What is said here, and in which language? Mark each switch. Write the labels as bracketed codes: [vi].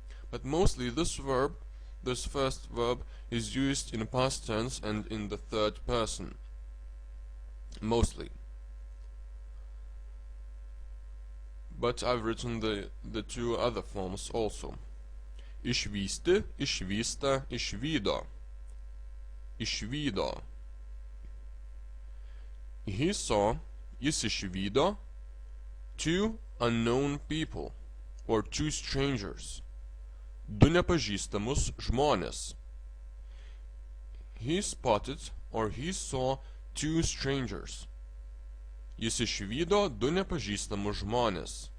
[en] But mostly this first verb is used in past tense and in the third person. Mostly. But I've written the two other forms also. [lt] Išvysti, išvysta, išvydo. Išvydo. [en] He saw, [lt] jis išvydo, [en] two unknown people, or two strangers. [lt] Du nepažįstamus žmonės. [en] He spotted, or he saw, two strangers. [lt] Jis išvydo du nepažįstamus žmonės.